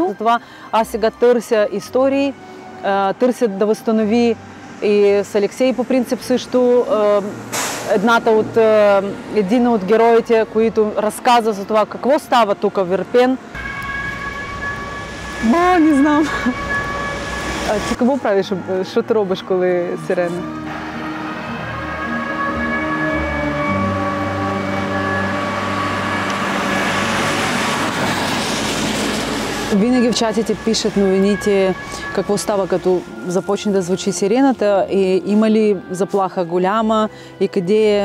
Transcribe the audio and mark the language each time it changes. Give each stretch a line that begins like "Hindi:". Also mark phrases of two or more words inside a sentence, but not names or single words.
Bulgarian: Затова аз сега търся истории, търся да възстанови и с Алексей, по принцип, също един от героите, които разказа за това какво става тук в Ирпен. Не знам. А ти какво правиш?
Ukrainian: Що ти робиш, коли сирена?
Bulgarian: Винаги в чатите пишат новините какво става, като започне да звучи сирената и има ли заплаха голяма и къде е.